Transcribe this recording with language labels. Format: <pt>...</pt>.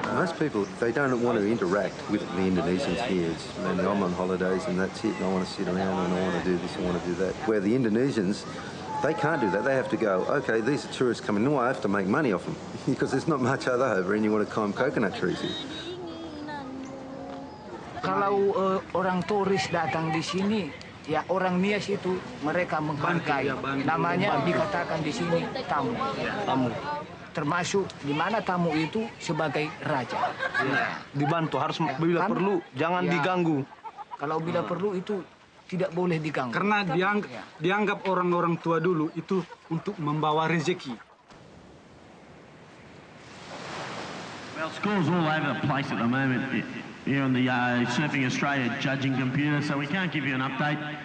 <en>Most people, they don't want to interact with the Indonesians here. It's mainly I'm on holidays and that's it, and I want to sit around and I want to do this, I want to do that. Where the Indonesians, they can't do that. They have to go, okay, these are tourists coming in, well, I have to make money off them because there's not much other over and you want to climb coconut trees here.</en> <id>Kalau orang turis datang di sini, ya orang Nias itu mereka menghargai. Namanya dikatakan di sini tamu. Tamu. Termasuk di mana tamu itu sebagai raja. Ya. Dibantu, harus bila perlu, jangan diganggu. Kalau bila perlu itu tidak boleh diganggu. Karena dianggap orang-orang tua dulu itu untuk membawa rezeki.</id> <en>Well, scores all over the place at the moment here on the Surfing Australia judging computer, so we can't give you an update.</en>